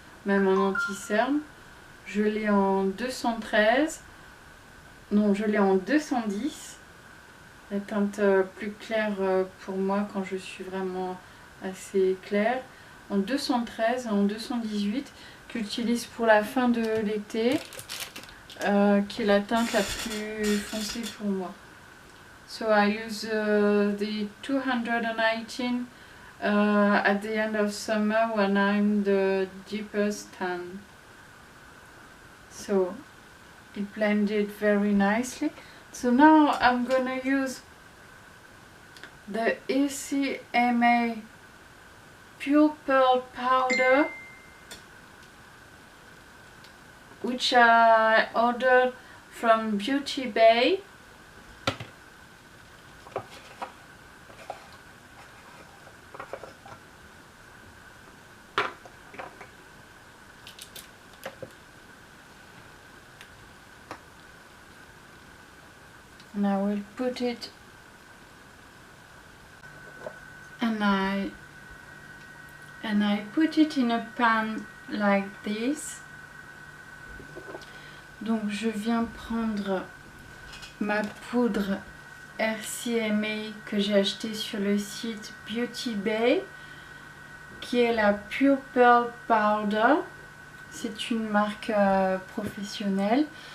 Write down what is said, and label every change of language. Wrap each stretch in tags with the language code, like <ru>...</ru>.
<fr>même en anti-cerne. Je l'ai en 213, non je l'ai en 210, la teinte plus claire pour moi quand je suis vraiment assez claire, en 213 et en 218 que j'utilise pour la fin de l'été, qui est la teinte la plus foncée pour moi.</fr> <en>So I use the 218 at the end of summer when I'm the deepest tan. So it blended very nicely. So now I'm gonna use the RCMA Pure Pearl Powder, which I ordered from Beauty Bay. And I will put it, and I put it in a pan like this.</en> <fr>Donc je viens prendre ma poudre RCMA que j'ai achetée sur le site Beauty Bay, qui est la Pure Pearl Powder. C'est une marque professionnelle.</fr>